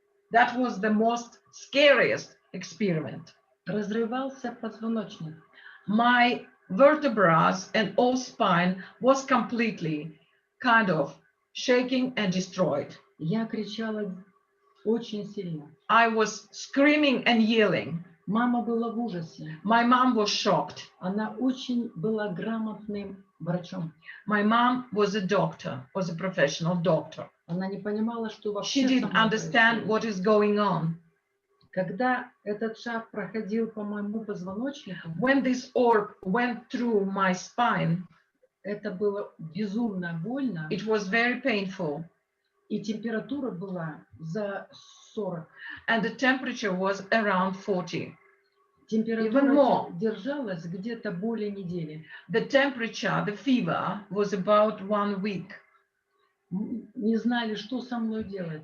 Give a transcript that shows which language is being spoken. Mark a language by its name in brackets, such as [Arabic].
[English] That was the most scariest experiment. [Russian] Разрывался позвоночник. [English] My vertebrae and all spine was completely kind of shaking and destroyed. [Russian] Я кричала очень сильно. [English] I was screaming and yelling. [Russian] Мама была в ужасе. [English] My mom was shocked. [Russian] Она очень была грамотным врачом. [English] My mom was a doctor, was a professional doctor. [Russian] Она не понимала, что вообще [English] She [Russian] со [English] didn't [Russian] мной [English] understand [Russian] происходит. [English] what is going on. [Russian] Когда этот шар проходил по моему позвоночнику, [English] When this orb went through my spine, [Russian] это было безумно больно, [English] it was very painful. [Russian] и температура была за 40. [English] And the temperature was around 40. [Russian] Температура [English] Even more. [Russian] держалась где-то более недели. [English] The temperature, the fever, was about 1 week. [Russian] Не знали, что со мной делать.